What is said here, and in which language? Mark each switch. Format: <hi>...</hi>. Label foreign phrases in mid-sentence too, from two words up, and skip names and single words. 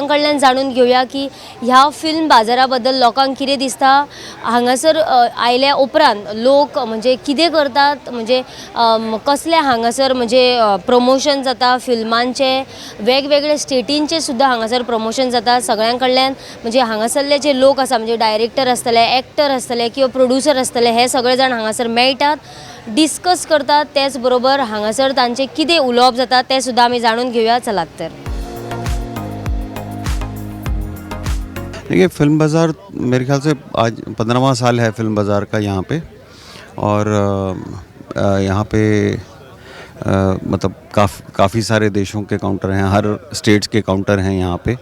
<kok>कडल्यान जाणून घेवया की ह्या फिल्म बाजारा बद्दल लोकांक कितें दिसता, हांगासर आयल्या उपरांत लोक म्हणजे कितें करतात, म्हणजे कसले हांगासर म्हणजे प्रमोशन जाता फिल्मांचे, वेगवेगळे स्टेटींचे सुद्धा हांगासर प्रमोशन जाता सगळ्यां कडल्यान, म्हणजे हांगासरले जे लोक आसा म्हणजे डायरेक्टर आसतले, एक्टर आसतले किंवा प्रोड्युसर आसतले, हे सगळे जाण हांगासर मेळटात, डिस्कस करतात, त्याच बरोबर हांगासर तांचे कितें उलोवप जाता ते सुद्धा आमी जाणून घेवया चलात तर।</kok> <hi>देखिए फ़िल्म बाज़ार मेरे ख़्याल से आज 15वां साल है फ़िल्म बाज़ार का यहाँ पे। और यहाँ पे मतलब काफ़ी सारे देशों के काउंटर हैं, हर स्टेट्स के काउंटर हैं यहाँ पे।</hi>